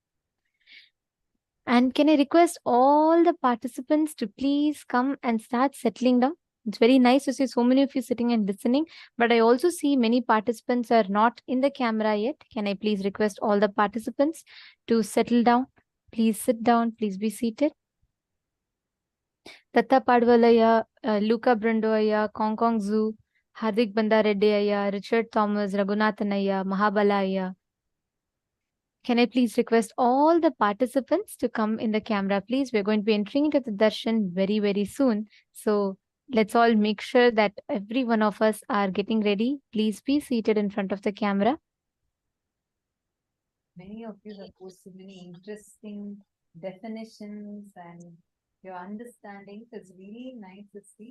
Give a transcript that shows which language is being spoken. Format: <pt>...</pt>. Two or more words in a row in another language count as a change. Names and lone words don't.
<en>And can I request all the participants to please come and start settling down? It's very nice to see so many of you sitting and listening, but I also see many participants are not in the camera yet. Can I please request all the participants to settle down? Please sit down. Please be seated. Tatta Padvalaya, Luca Brandoaya, Kong Kong Zoo, Hardik Bandareddyaya, Richard Thomas, Raghunathanaya, Mahabalaya. Can I please request all the participants to come in the camera, please? We're going to be entering into the darshan very, very soon. So let's all make sure that every one of us are getting ready. Please be seated in front of the camera. Many of you have posted many interesting definitions and your understanding is really nice to see.</en>